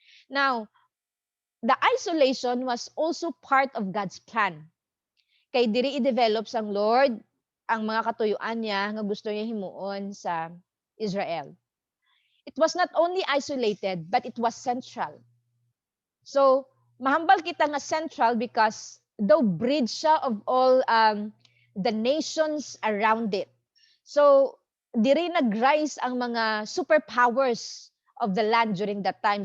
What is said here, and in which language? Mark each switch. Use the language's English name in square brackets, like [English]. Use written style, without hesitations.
[English] Now, the isolation was also part of God's plan. [Hiligaynon] Kay diri i-develop sang Lord ang mga katuyuan niya nga gusto niya himuon sa Israel. [English] It was not only isolated, but it was central. So, [Hiligaynon] mahambal kita nga [English] central because though bridge siya of all the nations around it. So, [Hiligaynon] diri nag-rise ang mga [English] superpowers of the land during that time.